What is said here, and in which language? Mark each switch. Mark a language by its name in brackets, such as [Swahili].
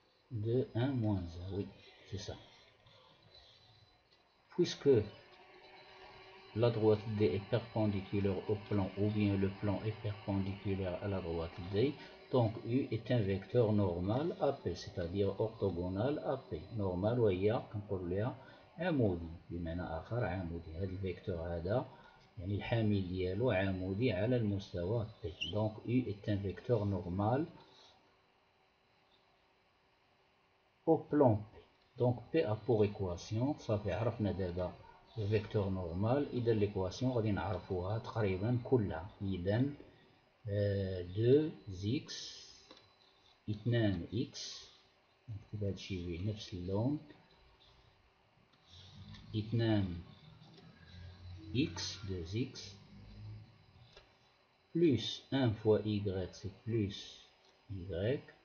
[French] De 1 moins 1, oui, c'est ça. Puisque la droite D est perpendiculaire au plan ou bien le plan est perpendiculaire à la droite D, donc U est un vecteur normal AP, c'est-à-dire orthogonal AP. [Arabic] normal وهي كنقولوا لها عمودي، بمعنى آخر عمودي. هذا الفيكتور هذا يعني الحامل ديالو عمودي على المستوى P. [French] donc U est un vecteur normal au plan P. donc P a pour équation [Arabic] صافي عرفنا دابا الفيكتور نورمال. اذا ليكواسيون غادي نعرفوها تقريبا كلها. اذا 2 اكس 2 اكس، نكتب هادشي بنفس اللون، 2 اكس 2 اكس [French] plus 1 fois y, c'est plus y,